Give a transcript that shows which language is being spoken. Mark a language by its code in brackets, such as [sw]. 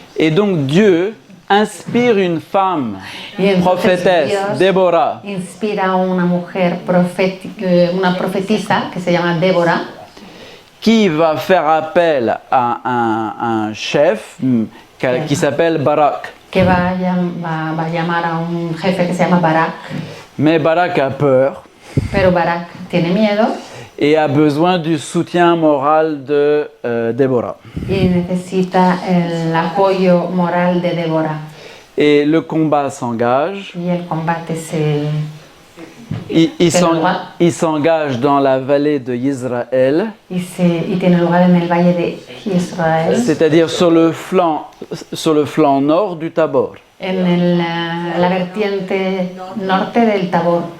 [fr] Et donc Dieu inspire une femme, [es] Y entonces [fr] prophétesse, [es] Dios [fr] Déborah, [es] inspira a una mujer una profetisa que se llama Débora, [fr] qui va faire appel à un chef qui s'appelle Barak. [es] que va a llamar a un jefe que se llama Barak, [fr] Mais Barak a peur [es] pero Barak tiene miedo [fr] et a besoin du soutien moral de Déborah. [es] y necesita el apoyo moral de Débora. [fr] Et le combat s'engage. [es] Y el combate [fr] Il s'engage dans la vallée de Israël, [es] y tiene lugar en el valle de Israel, [fr] c'est-à-dire sur le flanc nord du Tabor. [es] en la vertiente norte del Tabor.